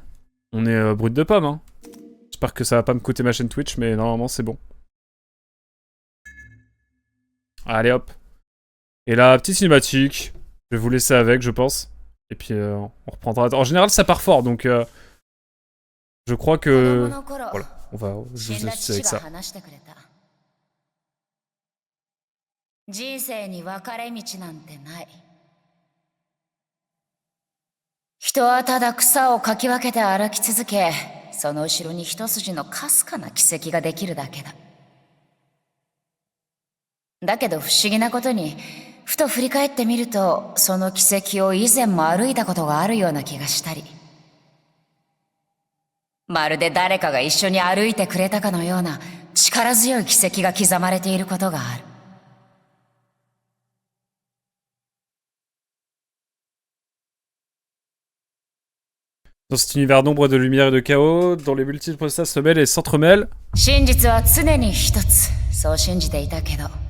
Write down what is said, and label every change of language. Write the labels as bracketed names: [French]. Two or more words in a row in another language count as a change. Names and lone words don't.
[French] On est brut de pomme, hein. J'espère que ça va pas me coûter ma chaîne Twitch, mais normalement c'est bon. Allez hop. Et là, petite cinématique. Je vais vous laisser avec, je pense. Et puis on reprendra. En général, ça part fort, donc je crois que... Voilà. On va vous laisser avec ça. [Japanese] 人生に分かれ道なんてない。人はただ草をかき分けて歩き続け、その後ろに一筋のかすかな軌跡ができるだけだ。だけど不思議なことに、ふと振り返ってみると、その軌跡を以前も歩いたことがあるような気がしたり。まるで誰かが一緒に歩いてくれたかのような力強い軌跡が刻まれていることがある。 [French] Dans cet univers d'ombre, de lumière et de chaos, dont les multiples stages se mêlent et s'entremêlent. [Japanese] 真実は常に一つ、そう信じていたけど。